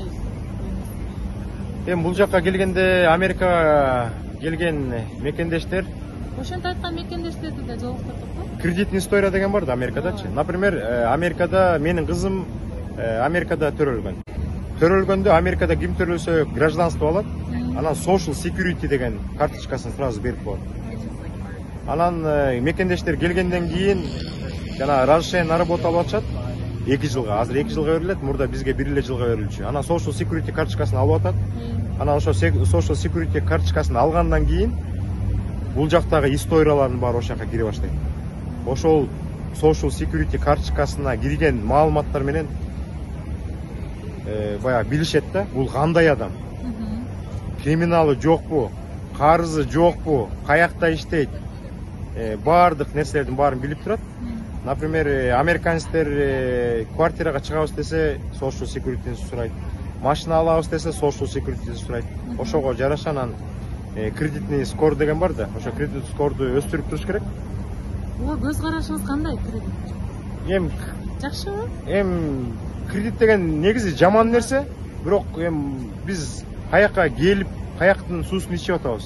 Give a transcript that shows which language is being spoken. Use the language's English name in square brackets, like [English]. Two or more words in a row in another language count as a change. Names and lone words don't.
[Kyrgyz] Эми бул жакка келгенде Америкага келген мекендештер Ошентип айткан мекендештерди да жолуктурдукпу? [Russian] Кредитный история [Kyrgyz] деген бар да Америкадачы. Например, Америкада менин кызым Америкада төрөлгөн. Төрөлгөндө Америкада ким төрөлсө гражданство алат. Анан [English] social security [Kyrgyz] деген карточкасын сразу берип коет. Анан мекендештер келгенден кийин жана [Russian] разрешение на работу [Kyrgyz] алып атышат. 2 жылга, азыр 2 жылга берилет, мурда бизге 1 жылга берилчү. Анан [English] social security [Kyrgyz] карточкасын алып атат. Анан ошо [English] social security [Kyrgyz] карточкасын алгандан кийин бул жактагы историялардын баары ошол жака кире баштайт. Ошол [English] social security [Kyrgyz] карточкасына кирген маалыматтар менен баягы билишет да, бул кандай адам. Криминалы жокпу, карызы жокпу, каякта иштейт. Бардык нерселердин баарын билип турат. Например, американецтер квартирага чыгабыз десе, [English] social security сурайт. [Kyrgyz] Машина алабыз десе, [English] social security сурайт. [Kyrgyz] Ошого жараша анан кредитный скор деген бар да, ошо кредит скорду өстүрүп туруш керек. Көз карашыңыз кандай кредит? Жакшыбы? Кредит деген негизи жаман нерсе, бирок биз каякка келип, каяктын суусун ичип атабыз.